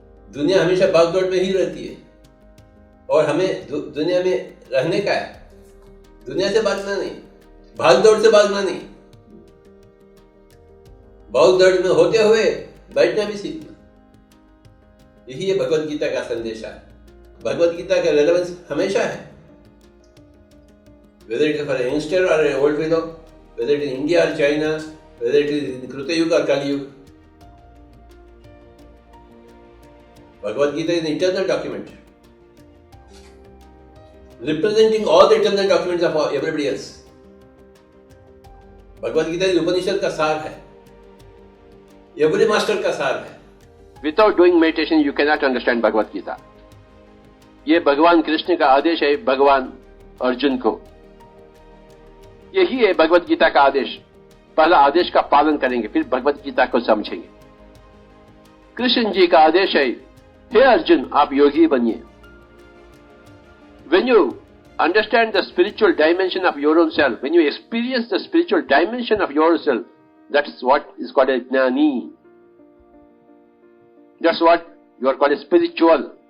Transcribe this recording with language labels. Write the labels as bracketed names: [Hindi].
[Hindi] दुनिया हमेशा भागदौड़ में ही रहती है और हमें दुनिया में रहने का है। दुनिया से भागना नहीं, भागदौड़ से भागना नहीं, भागदौड़ में होते हुए बैठना भी सीखना। यही है भगवत गीता का संदेश है। भगवत गीता का रेलेवेंस हमेशा है, [English] whether it is for a youngster or an old fellow, whether it is India or China, whether it is in Kruta Yuga or Kali Yuga. Bhagavad Gita is an eternal document, representing all the eternal documents of everybody else. Bhagavad Gita is Upanishad [Hindi] का सार है, [English] every master का सार है. Without doing meditation, you cannot understand Bhagavad Gita. [Hindi] ये भगवान कृष्ण का आदेश है भगवान अर्जुन को। यही है भगवत गीता का आदेश। पहला आदेश का पालन करेंगे, फिर भगवत गीता को समझेंगे। कृष्ण जी का आदेश है, हे अर्जुन, आप योगी बनिए। [English] When you understand the spiritual dimension of your own self, when you experience the spiritual dimension of yourself, that's what is called a jnani. That's what you are called a spiritual.